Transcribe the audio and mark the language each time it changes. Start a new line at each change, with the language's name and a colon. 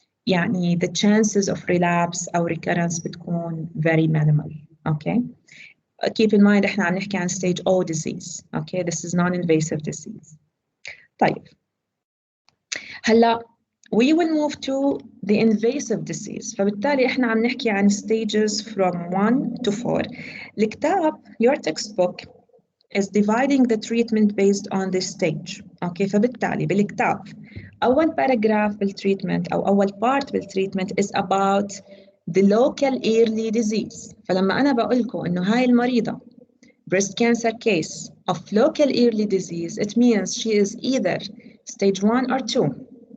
English: يعني the chances of relapse أو recurrence
Arabic: بتكون
English: very minimal. Okay. Keep in mind
Arabic: إحنا عم نحكي عن
English: stage O disease. Okay, this is non-invasive disease.
Arabic: طيب.
English: هلا we will move to the invasive disease.
Arabic: فبالتالي إحنا عم نحكي عن stages from 1 to 4. الكتاب
English: your textbook is dividing the treatment based on this stage. Okay,
Arabic: فبالتالي بالكتاب أول
English: paragraph بالtreatment أو أول part بالtreatment is about the local early disease.
Arabic: فلما أنا بقول لكم إنه هاي المريضة
English: breast cancer case of local early disease, it means she is either stage 1 or 2.